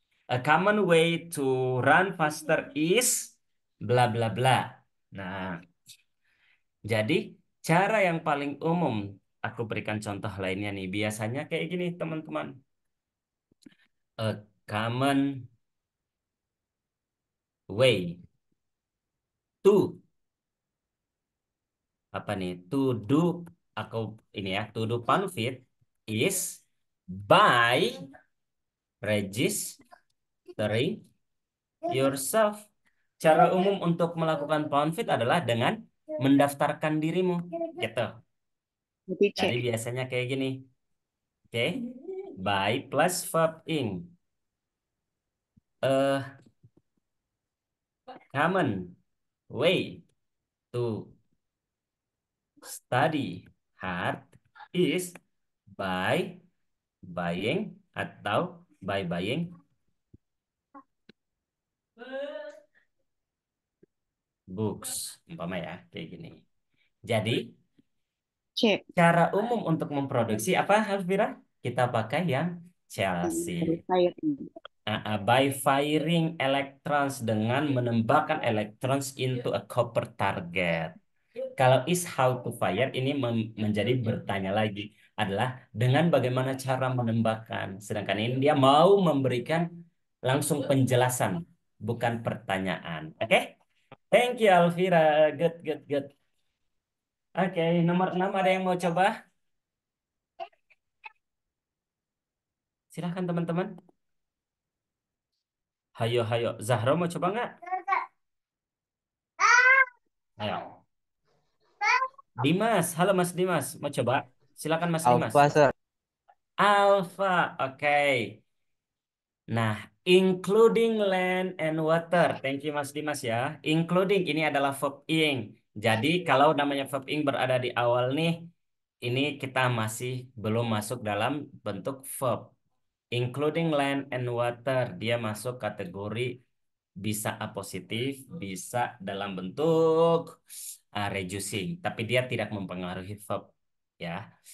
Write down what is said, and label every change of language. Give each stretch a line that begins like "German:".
English: A common way to run faster is bla bla bla.
Indonesian: Nah, jadi cara yang paling umum aku berikan contoh lainnya nih. Biasanya kayak gini, teman-teman.
English: A common way to
Indonesian: apa nih?
English: To do
Indonesian: aku ini ya,
English: to do pound feet is by registering yourself.
Indonesian: Cara umum untuk melakukan pound feet adalah dengan mendaftarkan dirimu, gitu. Berarti C. Jadi biasanya kayak gini, oke?
English: By plus verb in. A common way to study hard is by buying atau by buying books,
Indonesian: umpama ya, kayak gini. Jadi, C. cara umum untuk memproduksi apa, Alvira? Kita pakai yang Chelsea. Saya.
English: By firing electrons
Indonesian: dengan menembakkan
English: electrons into a copper target.
Indonesian: Kalau
English: is how to fire
Indonesian: ini menjadi bertanya lagi adalah dengan bagaimana cara menembakkan. Sedangkan ini dia mau memberikan langsung penjelasan, bukan pertanyaan. Oke?
English: Thank you Alvira. Good, good, good.
Indonesian: Oke, nomor 6 ada yang mau coba? Silahkan teman-teman. Hayo, hayo. Zahra mau coba nggak? Ayo. Dimas, halo Mas Dimas. Mau coba? Silakan Mas Dimas.
English: Alpha, sir.
Indonesian: Alpha, oke.
English: Nah, including land and water. Thank you Mas Dimas ya.
Indonesian: Including ini adalah verb ing. Jadi kalau namanya verb ing berada di awal nih, ini kita masih belum masuk dalam bentuk verb.
English: Including land and water,
Indonesian: dia masuk kategori bisa apositif, bisa dalam bentuk reducing, tapi dia tidak mempengaruhi verb ya.